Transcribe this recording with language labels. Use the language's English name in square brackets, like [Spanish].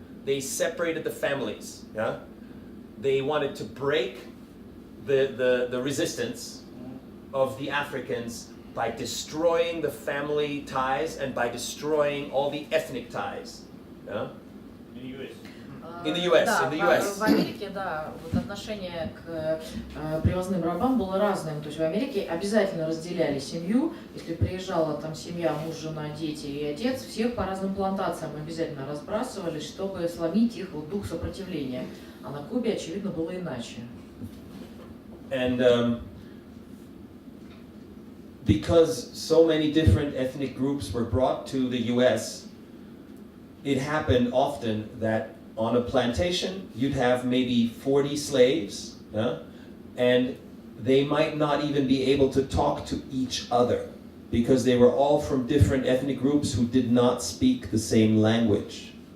[English] They separated the families. Yeah? They wanted to break the resistance of the Africans by destroying the family ties and by destroying all the ethnic ties. Yeah? In the US, [Russian] Да, [English] in the US. [Russian] в Америке, да, вот отношение к привозным рабам было разным. То есть в Америке обязательно разделяли семью. Если приезжала там семья, муж, жена, дети и отец, всех по разным плантациям обязательно разбрасывались, чтобы сломить их вот дух сопротивления. А на Кубе, очевидно, было иначе. [English] And because so many different ethnic groups were brought to the US, it happened often that on a plantation you'd have maybe 40 slaves, and they might not even be able to talk to each other because they were all from different ethnic groups who did not speak the same language.